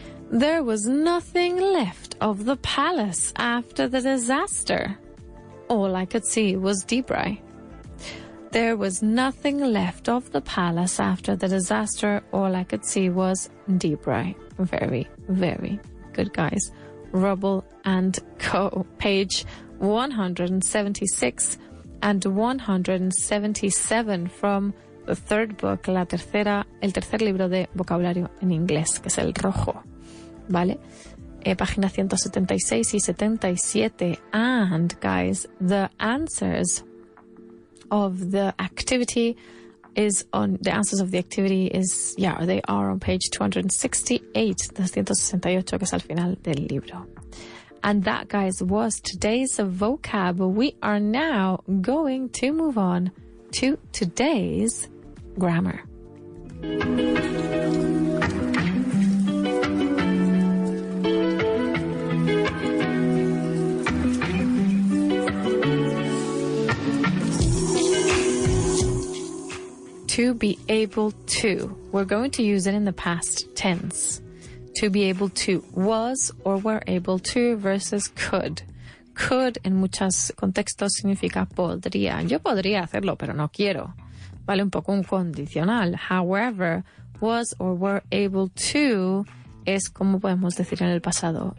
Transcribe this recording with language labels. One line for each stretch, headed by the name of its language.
English: There was nothing left of the palace after the disaster. All I could see was debris. There was nothing left of the palace after the disaster. All I could see was debris. Very, very good, guys. Rubble and Co. Page 176 and 177 from the third book,
Spanish: el tercer libro de vocabulario en inglés, que es el rojo. ¿Vale? Página 176 y 77.
English: And, guys, the answers of the activity is on, the answers of the activity is, they are on page 268, 268,
Spanish: que es al final del libro.
English: And that, guys, was today's vocab. We are now going to move on to today's grammar. To be able to. We're going to use it in the past tense. To be able to was or were able to versus could.
Spanish: Could en muchos contextos significa podría. Yo podría hacerlo, pero no quiero. Vale, un poco un condicional.
English: However, was or were able to
Spanish: es como podemos decir en el pasado.